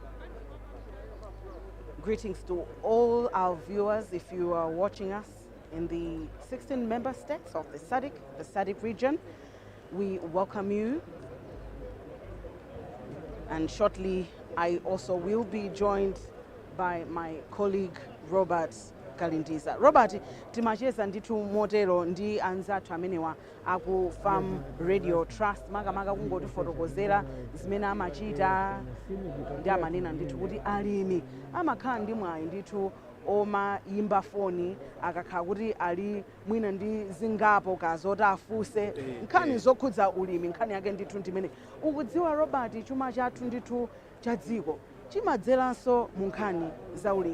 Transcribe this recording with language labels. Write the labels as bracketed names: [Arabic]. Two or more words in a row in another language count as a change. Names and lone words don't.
[English] Greetings to all our viewers. If you are watching us in the 16 member states of the Sadc region, we welcome you. And shortly, I also will be joined by my colleague Robert Kalindiza. [Nyanja] Robert, timacheza nditu motero ndi anzathu amenewa aku Farm Radio Trust makamaka kungotifotokozera zimene amachita ndi amanena ndithu kuti alimi amakhala ndi mwayi ndithu oma yimba foni akakhala kuti ali mwina ndi zingapo kazoti afuse nkhani zokhudza ulimi, nkhani yake ndithu ndimene ukudziwa Robert, chuma chathu ndithu cha dziko chimadzeranso mu nkhani za ulimi.